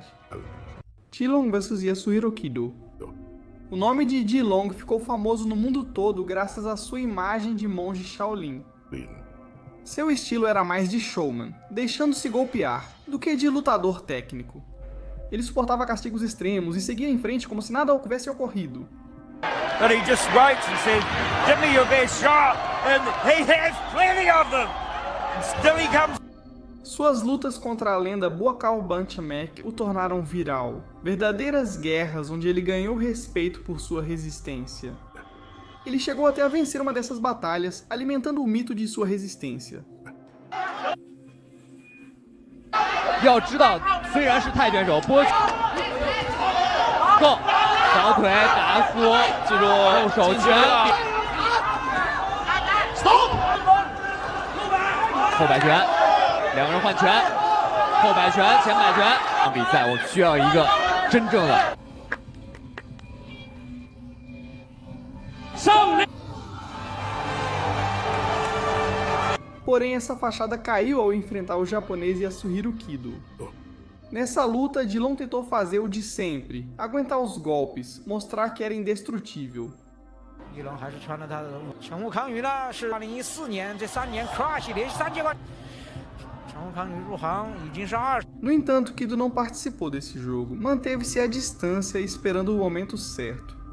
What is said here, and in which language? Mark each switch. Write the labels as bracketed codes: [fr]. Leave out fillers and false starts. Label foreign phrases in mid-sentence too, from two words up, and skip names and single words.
[pt] Jilong vs Yasuhiro Kido. O nome de Jilong ficou famoso no mundo todo graças à sua imagem de monge Shaolin. Seu estilo era mais de showman, deixando-se golpear, do que de lutador técnico. Ele suportava castigos extremos e seguia em frente como se nada houvesse ocorrido. [en] But he just waits and says, "Give me your best shot," and he has plenty of them. And still he comes. [pt] Suas lutas contra a lenda Buakaw Banchamek o tornaram viral. Verdadeiras guerras onde ele ganhou respeito por sua resistência. Ele chegou até a vencer uma dessas batalhas, alimentando o mito de sua resistência. [zh] 要知道，虽然是泰拳手，波够小腿打出，记住右手拳，后摆拳，两个人换拳，后摆拳，前摆拳。这场比赛我需要一个真正的胜利。 [pt] Porém, essa fachada caiu ao enfrentar o japonês Yasuhiro Kido. Nessa luta, Jilong tentou fazer o de sempre, aguentar os golpes, mostrar que era indestrutível. No entanto, Kido não participou desse jogo, manteve-se à distância esperando o momento certo.